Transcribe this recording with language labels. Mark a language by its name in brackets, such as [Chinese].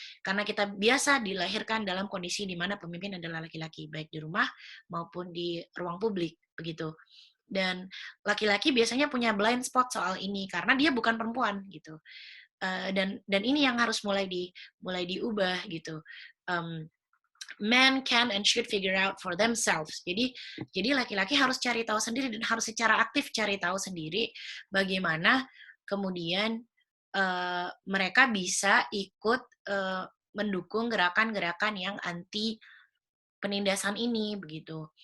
[Indonesian] Karena kita biasa dilahirkan dalam kondisi di mana pemimpin adalah laki-laki, baik di rumah maupun di ruang publik, begitu. Dan laki-laki biasanya punya blind spot soal ini karena dia bukan perempuan gitu. Dan ini yang harus mulai diubah gitu. [English] Um, Men can and should figure out for themselves. [Indonesian] Jadi laki-laki harus cari tahu sendiri dan harus secara aktif cari tahu sendiri bagaimana kemudian mereka bisa ikut mendukung gerakan-gerakan yang anti penindasan ini begitu.